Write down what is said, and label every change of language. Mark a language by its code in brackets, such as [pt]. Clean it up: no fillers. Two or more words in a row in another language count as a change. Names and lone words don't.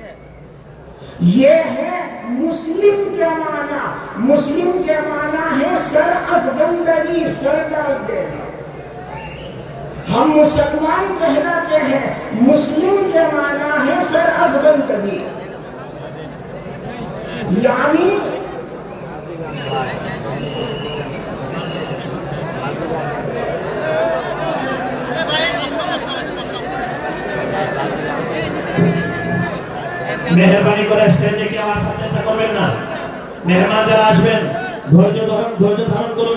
[ur] یہ ہے مسلم کے معنی۔ مسلم کے معنی ہے سر افگندگی، سر ڈال دینا۔ ہم مسلمان کہلاتے ہیں، مسلم کے معنی ہے سر افگندگی، یعنی [bn] মেহরবানি করে স্টেজে কি আমার সাথে চেষ্টা করবেন না। মেহমান যারা আসবেন ধৈর্য ধারণ করুন।